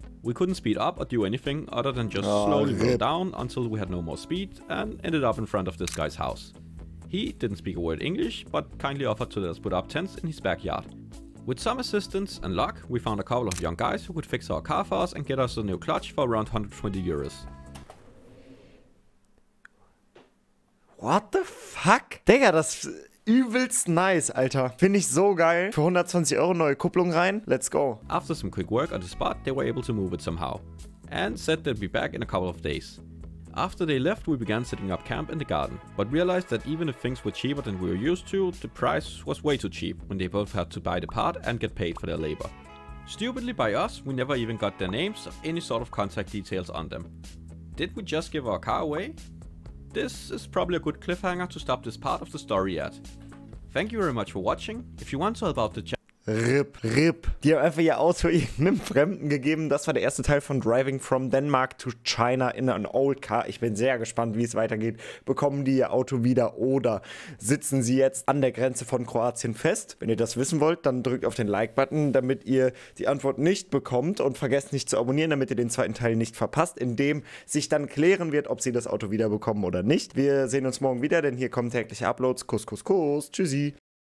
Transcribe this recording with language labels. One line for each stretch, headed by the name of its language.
English: We couldn't speed up or do anything other than just slowly roll down until we had no more speed and ended up in front of this guy's house. He didn't speak a word English, but kindly offered to let us put up tents in his backyard. With some assistance and luck, we found a couple of young guys who could fix our car for us and get us a new clutch for around 120 euros. What the fuck?
German: Digga, das ist übelst nice, Alter. Finde ich so geil. Für 120 Euro neue Kupplung rein.
English: Let's go. After some quick work on the spot, they were able to move it somehow. And said they'd be back in a couple of days. After they left, we began setting up camp in the garden, but realized that even if things were cheaper than we were used to, the price was way too cheap when they both had to buy the part and get paid for their labor. Stupidly by us, we never even got their names or any sort of contact details on them. Did we just give our car away? This is probably a good cliffhanger to stop this part of the story at. Thank you very much for watching. If you want to help out the channel... RIP.
German: Die haben einfach ihr Auto irgendeinem Fremden gegeben. Das war der erste Teil von Driving from Denmark to China in an old car. Ich bin sehr gespannt, wie es weitergeht. Bekommen die ihr Auto wieder oder sitzen sie jetzt an der Grenze von Kroatien fest? Wenn ihr das wissen wollt, dann drückt auf den Like-Button, damit ihr die Antwort nicht bekommt und vergesst nicht zu abonnieren, damit ihr den zweiten Teil nicht verpasst, in dem sich dann klären wird, ob sie das Auto wieder bekommen oder nicht. Wir sehen uns morgen wieder, denn hier kommen tägliche Uploads. Kuss, Kuss, Kuss. Tschüssi.